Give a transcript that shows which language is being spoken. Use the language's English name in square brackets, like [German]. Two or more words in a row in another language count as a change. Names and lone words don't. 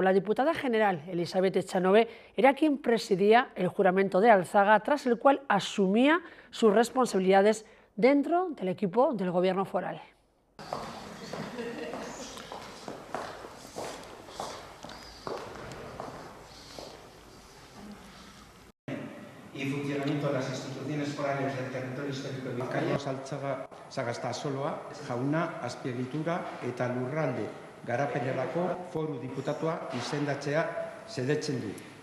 [Spanish] La diputada general Elizabeth Echanove era quien presidía el juramento de Alzaga, tras el cual asumía sus responsabilidades dentro del equipo del Gobierno foral. Y funcionamiento de las instituciones forales del territorio histórico de Bizkaia. [Basque] Carlos Alzaga Sagastazoloa, jauna, azpiegitura eta lurralde garapenerako foru diputatua izendatzea sedetzen du.